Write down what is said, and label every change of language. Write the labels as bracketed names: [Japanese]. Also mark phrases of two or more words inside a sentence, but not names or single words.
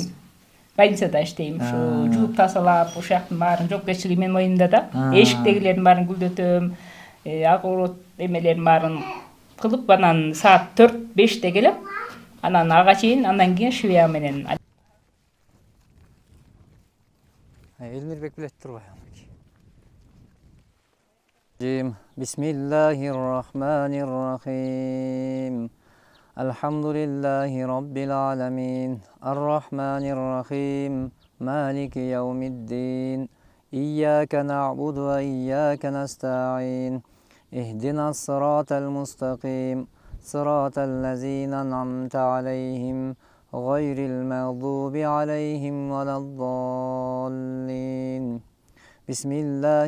[Kyrgyz] Больницада иштейм, ушу жууп тазалап, ошол жактын баарын жоопкерчилиги менин моюнда да. Эшиктегилердин баарын гүлдөтөм, огород эмелерин баарын кылып, анан саат 4-5те келем. Анан ага чейин, андан кийин швея менен. Элмирбек билет турбайбы? [Arabic] بسم الله الرحمن الرحيم. الحمد لله رب العالمين. الرحمن الرحيم. مالك يوم الدين. إياك نعبد وإياك نستعين اهدنا الصراط المستقيم صراط الذين أنعمت عليهم غير المغضوب عليهم ولا الضالين بسم الله